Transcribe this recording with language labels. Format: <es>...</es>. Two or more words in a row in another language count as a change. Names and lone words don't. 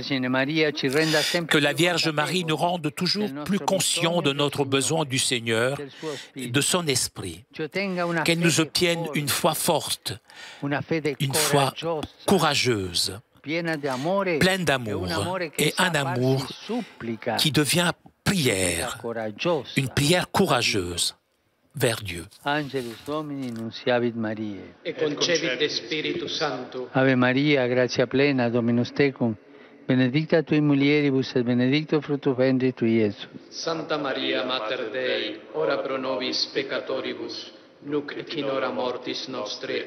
<fr>Que la Vierge Marie nous rende toujours plus conscients de notre besoin du Seigneur et de son Esprit. Qu'elle nous obtienne une foi forte, une foi courageuse, pleine d'amour et un amour qui devient prière, une prière courageuse vers Dieu.</fr> <la>Angelus Domini nunciavit Mariae. Et concebit Spiritus Sancto. Ave Maria, gratia plena, Dominus tecum, benedicta tui mulieribus et benedictus fructus ventris tui, Iesus. Santa Maria, Mater Dei, ora pro nobis peccatoribus, nunc et in hora mortis nostre.</la>